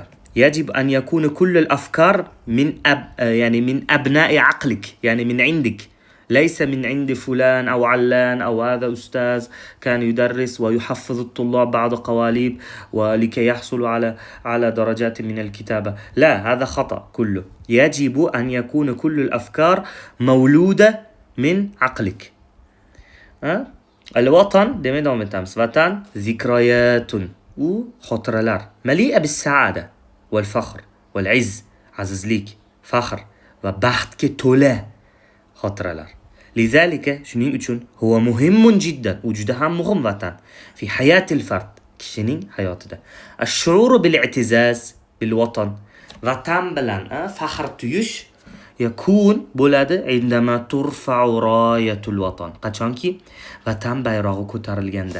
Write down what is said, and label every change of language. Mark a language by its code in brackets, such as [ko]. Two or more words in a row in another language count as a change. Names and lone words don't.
[ar] يجب أن يكون كل الأفكار من أبناء عقلك، يعني من عندك، ليس من عند فلان أو علان أو هذا أستاذ كان يدرس ويحفظ الطلاب بعض قوالب ولكي يحصلوا على درجات من الكتابة. لا، هذا خطأ كله. يجب أن يكون كل الأفكار مولودة من عقلك. الوطن [uz] demek etamiz. [ar] وطن ذكريات, [uz] u xotiralar [ar] مليئة بالسعادة والفخر والعز, [uz] azizlik, faxr va baxtga to'la xotiralar. لذلك shuning uchun [ar] هو مهم جدا, [uz] u juda ham muhim vatan [ar] في حياة الفرد, [uz] kishining hayotida. [ar] الشعور بالاعتزاز بالوطن, [uz] vatan bilan faxr tuyish yakun bo'ladi [ar] عندما ترفع راية الوطن, [uz] qachonki vatan bayrog'i ko'tarilganda.